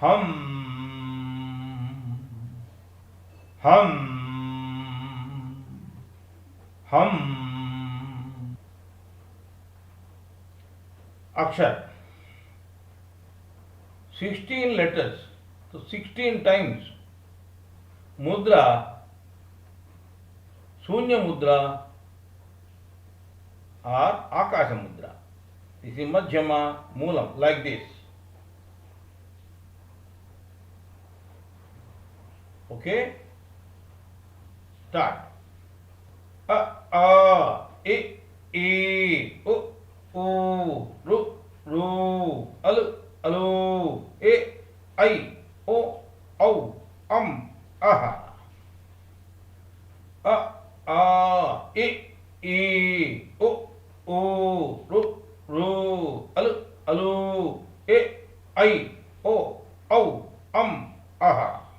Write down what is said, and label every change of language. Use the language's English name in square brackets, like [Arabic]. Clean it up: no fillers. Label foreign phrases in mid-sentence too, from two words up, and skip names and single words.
[Hindi] हम हम हम अक्षर [English] 16 letters, [Hindi] तो [English] 16 times [Hindi] मुद्रा शून्य मुद्रा और आकाश मुद्रा. [English] This is Madhyama Moolam, like this. Okay? [Sanskrit] Start. A, a, e, u, ru, alu, e, I, o, au, aha. A, e, u, ru, alu, e, I, o, au, aha.